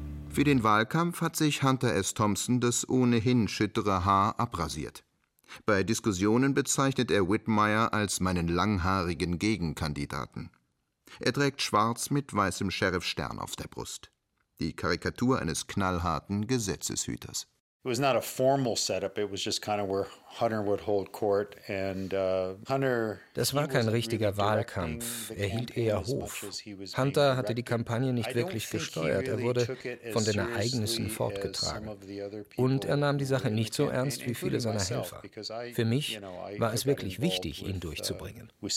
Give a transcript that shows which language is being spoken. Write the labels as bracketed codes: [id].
[de] Für den Wahlkampf hat sich Hunter S. Thompson das ohnehin schüttere Haar abrasiert. Bei Diskussionen bezeichnet er Whitmire als meinen langhaarigen Gegenkandidaten. Er trägt schwarz mit weißem Sheriff-Stern auf der Brust. Die Karikatur eines knallharten Gesetzeshüters. [en] It was not a formal setup, it was just kind of where Hunter would hold court and Hunter. [de] Das war kein richtiger Wahlkampf, er hielt eher Hof. Hunter hatte die Kampagne nicht wirklich gesteuert, er wurde von den Ereignissen fortgetragen. Und er nahm die Sache nicht so ernst wie viele seiner Helfer. Für mich war es wirklich wichtig, ihn durchzubringen.